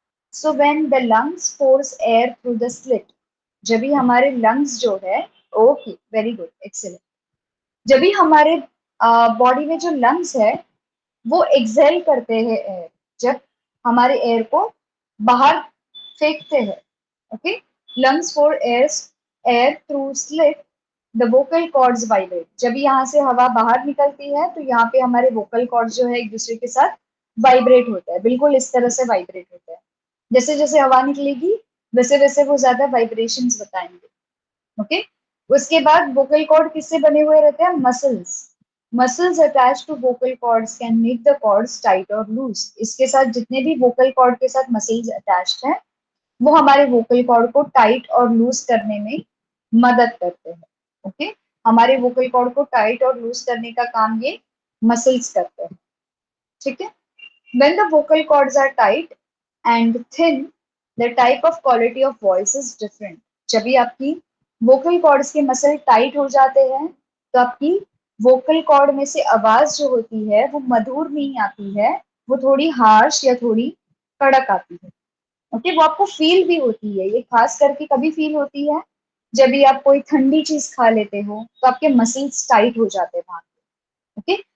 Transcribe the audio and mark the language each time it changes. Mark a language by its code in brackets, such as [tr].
[en] So when the lungs force air through the slit, [hi] जब भी हमारे lungs जो है, [en] okay, very good, excellent. [hi] जब भी हमारे बॉडी में जो lungs है, वो एक्सेल करते हैं एयर. जब हमारे एयर को बाहर फेंकते हैं, okay. [en] Lungs for air through slit, the vocal cords vibrate. [hi] जब यहाँ से हवा बाहर निकलती है तो यहाँ पे हमारे वोकल कॉर्ड्स जो है एक दूसरे के साथ वाइब्रेट होता है. बिल्कुल इस तरह से वाइब्रेट होता है. जैसे जैसे हवा निकलेगी वैसे वैसे वो ज्यादा वाइब्रेशंस बताएंगे. ओके. उसके बाद वोकल कॉर्ड किससे बने हुए रहते हैं? Muscles. [en] Muscles attach to vocal cords can make the cords tight और loose. [hi] इसके साथ जितने भी वोकल कॉर्ड के साथ मसल्स अटैच्ड हैं, वो हमारे वोकल कॉर्ड को टाइट और लूज करने में मदद करते हैं. ओके. हमारे वोकल कॉर्ड को टाइट और लूज करने का काम ये मसल्स करते हैं. ठीक है. [en] When the vocal cords are tight and thin, the type of quality of voice is different. [hi] जब भी आपकी vocal cords के मसल टाइट हो जाते हैं, तो आपकी vocal cord में से आवाज जो होती है वो मधुर नहीं आती है, वो थोड़ी हार्श या थोड़ी कड़क आती है. ओके. वो आपको फील भी होती है. ये खास करके कभी फील होती है जब भी आप कोई ठंडी चीज खा लेते हो तो आपके मसल्स टाइट हो जाते हैं वहां. ओके.